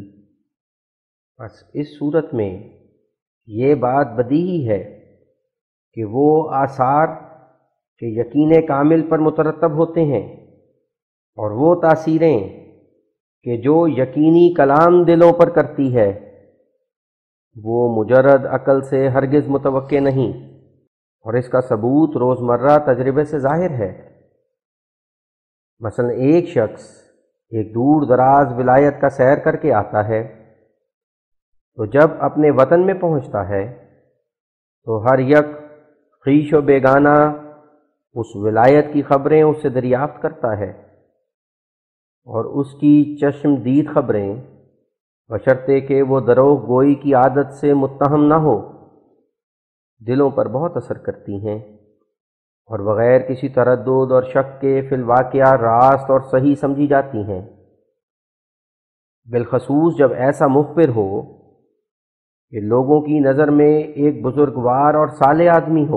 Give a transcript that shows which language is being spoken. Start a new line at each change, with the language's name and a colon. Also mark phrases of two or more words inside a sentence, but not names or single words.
Urdu: بس اس صورت میں یہ بات بدیہی ہے کہ وہ آثار کہ یقین کامل پر مترتب ہوتے ہیں، اور وہ تاثیریں کہ جو یقینی کلام دلوں پر کرتی ہے وہ مجرد عقل سے ہرگز متوقع نہیں، اور اس کا ثبوت روزمرہ تجربے سے ظاہر ہے۔ مثلا ایک شخص ایک دور دراز ولایت کا سیر کر کے آتا ہے تو جب اپنے وطن میں پہنچتا ہے تو ہر یک خویش و بیگانہ اس ولایت کی خبریں اس سے دریافت کرتا ہے، اور اس کی چشم دید خبریں بشرطے کہ وہ دروغ گوئی کی عادت سے متہم نہ ہو دلوں پر بہت اثر کرتی ہیں، اور بغیر کسی تردد اور شک کے فی الواقعہ راست اور صحیح سمجھی جاتی ہیں، بالخصوص جب ایسا مخبر ہو کہ لوگوں کی نظر میں ایک بزرگوار اور صالح آدمی ہو۔